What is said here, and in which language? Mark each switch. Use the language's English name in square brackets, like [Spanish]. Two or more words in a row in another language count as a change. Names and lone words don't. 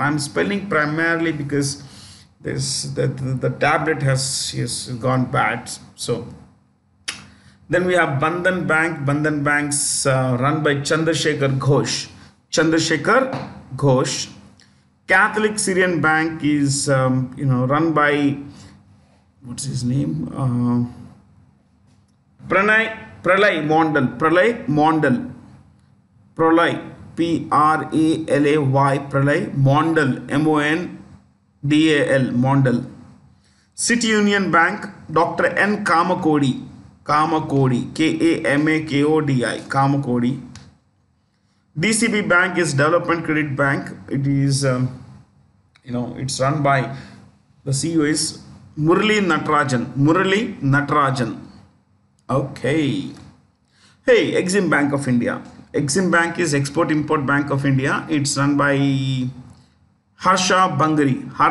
[English] I'm spelling primarily because the tablet has gone bad. So then we have Bandhan Bank. Bandhan Bank's run by Chandrasekhar Ghosh. Catholic Syrian Bank is run by, what's his name, Pralay Mondal, Pralay Pralay Pralay Mondal, Mondal, Mondal. City Union Bank, Dr. N. Kamakodi, Kamakodi, Kamakodi. DCB Bank is Development Credit Bank. It is, it's run by, the CEO is Murali Natarajan. Okay. Hey, Exim Bank of India. Exim Bank is Export-Import Bank of India. It's run by Harsha Bangari.